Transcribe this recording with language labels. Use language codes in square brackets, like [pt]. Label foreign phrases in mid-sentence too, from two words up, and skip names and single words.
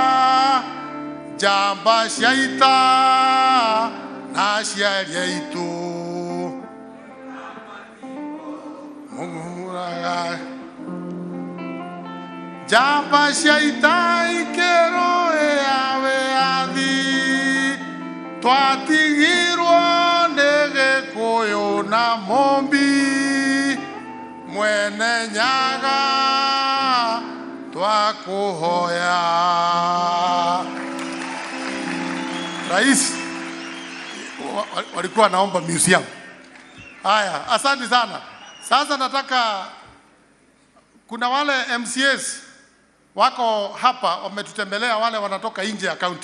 [ki] njamba cia ita na aciari aitũ njamba cia ita ikĩrũĩa wĩyathi twatigirwo nĩ Gĩkũyũ na Mũmbi mwene nyaga twakũhoya. [sw] Rais walikuwa naomba museum. Haya, asante sana. Sasa nataka kuna wale MCAs wako hapa wametutembelea, wale wanatoka nje ya county.